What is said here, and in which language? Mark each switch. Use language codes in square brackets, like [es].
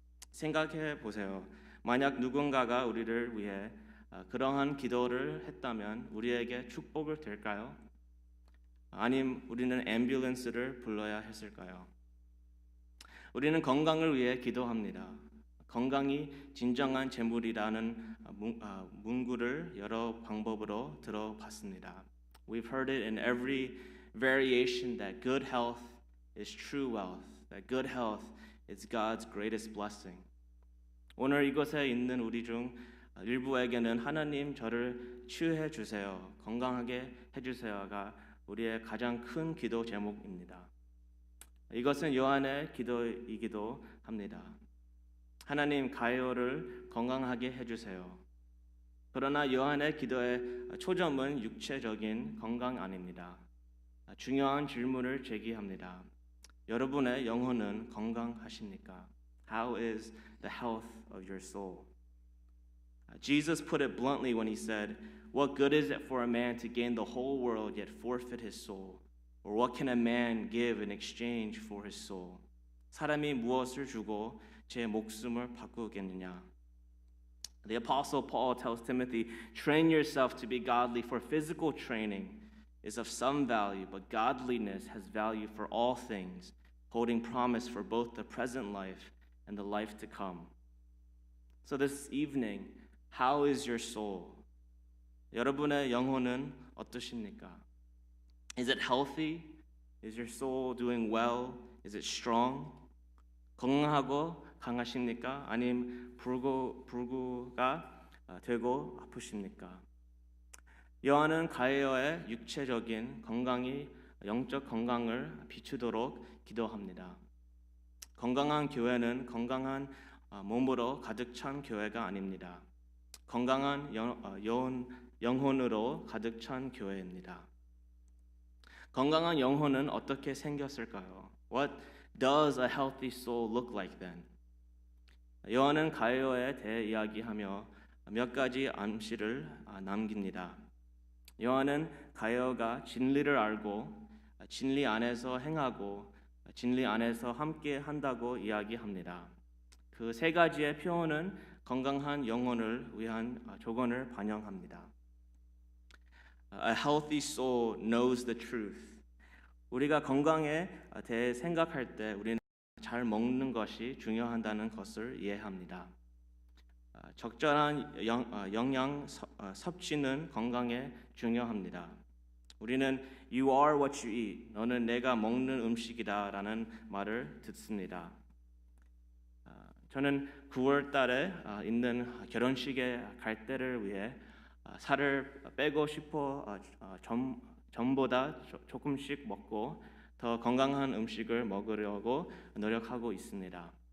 [ko] 생각해 보세요. 만약 누군가가 우리를 위해 그러한 기도를 했다면 우리에게 축복을 될까요? 아님 우리는 앰뷸런스를 불러야 했을까요? 우리는 건강을 위해 기도합니다. 건강이 진정한 재물이라는 문구를 여러 방법으로 들어봤습니다. [en] We've heard it in every variation that good health is true wealth, that good health is God's greatest blessing. [ko] 오늘 이곳에 있는 우리 중 일부에게는 하나님 저를 치유해 주세요, 건강하게 해주세요가 우리의 가장 큰 기도 제목입니다. 이것은 요한의 기도이기도 합니다. 하나님 가이오를 건강하게 해주세요. 그러나 요한의 기도의 초점은 육체적인 건강 아닙니다. 중요한 질문을 제기합니다. 여러분의 영혼은 건강하십니까? [en] How is the health of your soul? Jesus put it bluntly when he said, "What good is it for a man to gain the whole world yet forfeit his soul? Or what can a man give in exchange for his soul?" [ko] 사람이 무엇을 주고 제 목숨을 바꾸겠느냐? [en] The Apostle Paul tells Timothy, "Train yourself to be godly, for physical training is of some value, but godliness has value for all things, holding promise for both the present life and the life to come." So this evening, how is your soul? [ko] 여러분의 영혼은 어떠십니까? [en] Is it healthy? Is your soul doing well? Is it strong? [ko] 건강하고 강하십니까? 아님 불구가 되고 아프십니까? 요한은 가이오의 육체적인 건강이 영적 건강을 비추도록 기도합니다. 건강한 교회는 건강한 몸으로 가득 찬 교회가 아닙니다. 건강한 영혼으로 가득 찬 교회입니다. 건강한 영혼은 어떻게 생겼을까요? [en] What does a healthy soul look like then? [ko] 요한은 가이오에 대해 이야기하며 몇 가지 암시를 남깁니다. 요한은 가룟가 진리를 알고 진리 안에서 행하고 진리 안에서 함께 한다고 이야기합니다. 그 세 가지의 표현은 건강한 영혼을 위한 조건을 반영합니다. [en] A healthy soul knows the truth. [ko] 우리가 건강에 대해 생각할 때 우리는 잘 먹는 것이 중요하다는 것을 이해합니다. 적절한 영양 섭취는 건강에 중요합니다. 우리는 [en] You are what you eat. [ko] 너는 내가 먹는 음식이다라는 말을 듣습니다. 저는 9월 달에 있는 결혼식에 갈 때를 위해 살을 빼고 싶어 전보다 조금씩 먹고 더 건강한 음식을 먹으려고 노력하고 있습니다.